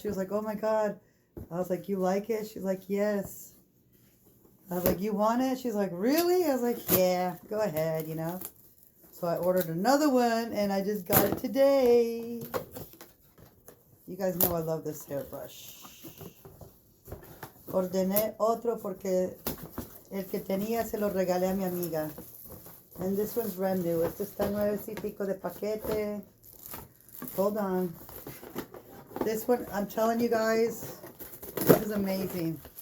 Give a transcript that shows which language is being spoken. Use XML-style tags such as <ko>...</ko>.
<en>She was like, oh my God. I was like, you like it? She's like, yes. I was like, you want it? She's like, really? I was like, yeah, go ahead, you know. So I ordered another one and I just got it today. You guys know I love this hairbrush.</en> <es>Ordené otro porque el que tenía se lo regalé a mi amiga.</es> <en>And this one's brand new.</en> <es>Este está nuevecito de paquete.</es> <en>Hold on. This one, I'm telling you guys, this is amazing.</en>